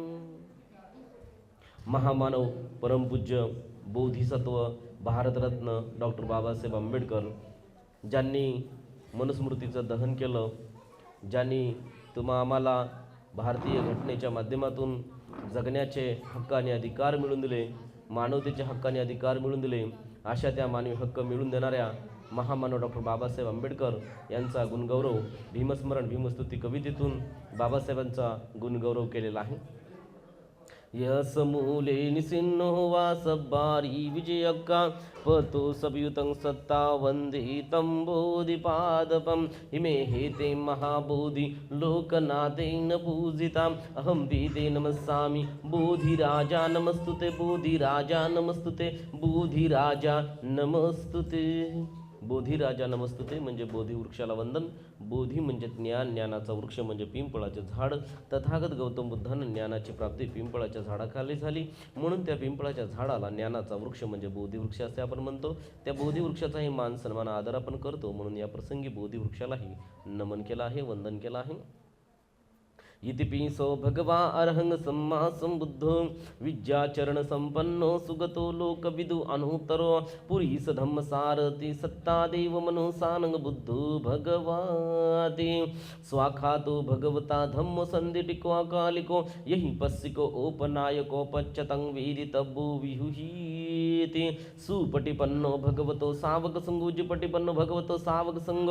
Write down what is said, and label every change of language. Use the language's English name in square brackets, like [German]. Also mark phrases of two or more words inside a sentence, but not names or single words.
[Marathi] महामानव परमपूज्य बोधिसत्व भारतरत्न डॉक्टर बाबासाहेब आंबेडकर ज्यांनी मनुस्मृतीचं दहन केलं, ज्यांनी आम्हाला भारतीय घटनेच्या माध्यमातून जगण्याचे हक्क आणि अधिकार मिळवून दिले, मानवतेचे हक्क आणि अधिकार मिळवून दिले, अशा त्या मानवी हक्क मिळवून देणाऱ्या महामानव डॉक्टर बाबासाहेब आंबेडकर यांचा गुणगौरव भीमस्मरण भीमस्तुती कवितेतून बाबासाहेबांचा गुणगौरव केलेला आहे. [Pali] यस मूले निसिन्नो वा सब्बारी विजयक्का पतो सबयुतं सत्ता वन्दितं बोधिपादपं इमे हेते महाबोधि लोकनाथेन पूजिताम् अहं ते नमस्सामि बोधिराजा नमस्तुते बोधिराजा नमस्तुते बोधिराजा नमस्तुते. बोधिराजा नमस्तुते [Marathi] म्हणजे बोधी वृक्षाला वंदन. बोधी म्हणजे ज्ञान, ज्ञानाचा वृक्ष म्हणजे पिंपळाचे झाड. तथागत गौतम बुद्धांना ज्ञानाची प्राप्ती पिंपळाच्या झाडाखाली झाली, म्हणून त्या पिंपळाच्या झाडाला ज्ञानाचा वृक्ष म्हणजे बोधिवृक्ष असे आपण म्हणतो. त्या बोधिवृक्षाचाही मान सन्मान आदर आपण करतो, म्हणून या प्रसंगी बोधिवृक्षालाही नमन केलं आहे, वंदन केलं आहे. [Pali] इतिपिसो भगवा अर्हंग सम्मा संबुद्धो विद्याचरण संपन्नो सुगतो लोकविदु अनुत्तरो पुरीस धम्म सारथी सत्ता देव मनो सानंग बुद्धो भगवाती स्वाखातो भगवता धम्म संदिटिको अकालिको यही पस्सिको ओपनायको पच्चतं वेदितब्बो विहुहीति सुपटिपन्नो भगवतो सावक संगो जिपटिपन्नो भगवतो सावक संग